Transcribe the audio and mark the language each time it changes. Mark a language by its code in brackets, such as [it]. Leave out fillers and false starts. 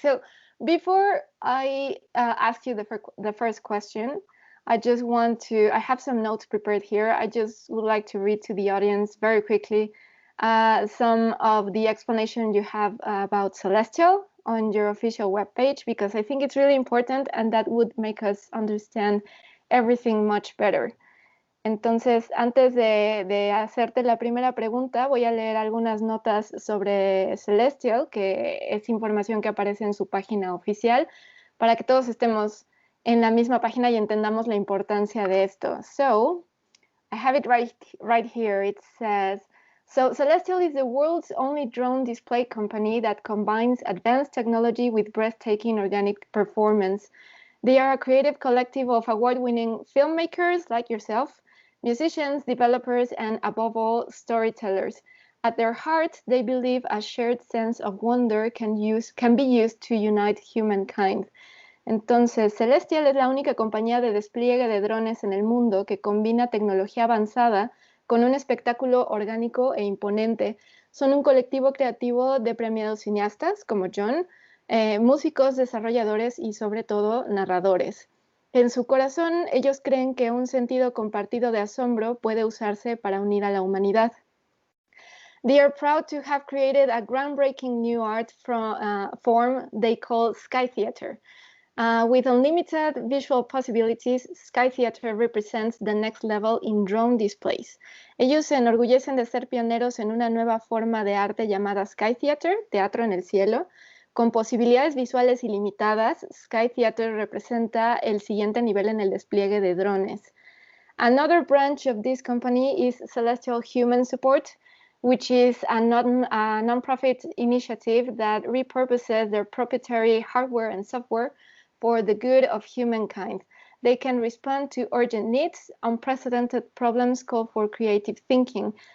[en] So before I ask you the first question, I have some notes prepared here. I just would like to read to the audience very quickly some of the explanation you have about Celestial on your official webpage, because I think it's really important and that would make us understand everything much better. [es] Entonces, antes de hacerte la primera pregunta, voy a leer algunas notas sobre Celestial, que es información que aparece en su página oficial, para que todos estemos en la misma página y entendamos la importancia de esto. [en] So, I have it right here. It says, so Celestial is the world's only drone display company that combines advanced technology with breathtaking organic performance. They are a creative collective of award-winning filmmakers like yourself, musicians, developers, and above all, storytellers. At their heart, they believe a shared sense of wonder can be used to unite humankind. [es] Entonces, Celestial es la única compañía de despliegue de drones en el mundo que combina tecnología avanzada con un espectáculo orgánico e imponente. Son un colectivo creativo de premiados cineastas como John, músicos, desarrolladores y sobre todo narradores. En su corazón, ellos creen que un sentido compartido de asombro puede usarse para unir a la humanidad. [en] They are proud to have created a groundbreaking new art form they call Sky Theater. With unlimited visual possibilities, Sky Theater represents the next level in drone displays. [es] Ellos se enorgullecen de ser pioneros en una nueva forma de arte llamada Sky Theater, teatro en el cielo. Con posibilidades visuales ilimitadas, Sky Theater representa el siguiente nivel en el despliegue de drones. [en] Another branch of this company is Celestial Human Support, which is a non-profit initiative that repurposes their proprietary hardware and software for the good of humankind. They can respond to urgent needs. Unprecedented problems call for creative thinking.